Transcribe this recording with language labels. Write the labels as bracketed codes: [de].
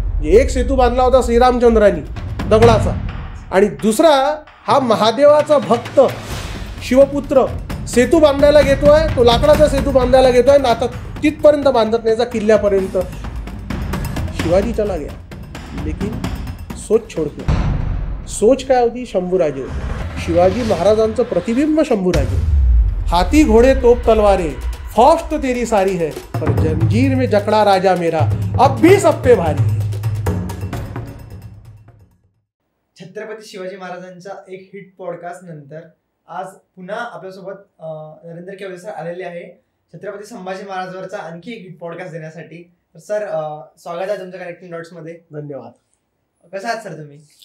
[mr] एक सेतू बांधला होता श्रीरामचंद्रांनी दगडाचा, आणि दुसरा हा महादेवाचा भक्त शिवपुत्र सेतू बांधायला घेतोय, तो लाकडाचा सेतू बांधायला घेतोय, आणि आता तिथपर्यंत बांधत नाही, किल्ल्यापर्यंत. [hi] शिवाजी चला गया लेकिन सोच छोडतो. [mr] सोच काय होती? शंभूराजे होते. शिवाजी महाराजांचं प्रतिबिंब शंभूराजे. [hi] हाथी घोडे तोप तलवारे, फौज तो तेरी सारी है, पर जंजीर में जकड़ा राजा मेरा अब भी सब पे भारी है. [mr] छत्रपती शिवाजी महाराजांचा एक हिट पॉडकास्ट नंतर आज पुन्हा आपल्यासोबत नरेंद्र केवले सर आलेले आहे छत्रपती संभाजी महाराजांवरचा आणखी एक हिट पॉडकास्ट देण्यासाठी. तर सर, स्वागत आहे तुमचं कनेक्टिंग डॉट्स मध्ये. धन्यवाद. कसं आहात सर तुम्ही?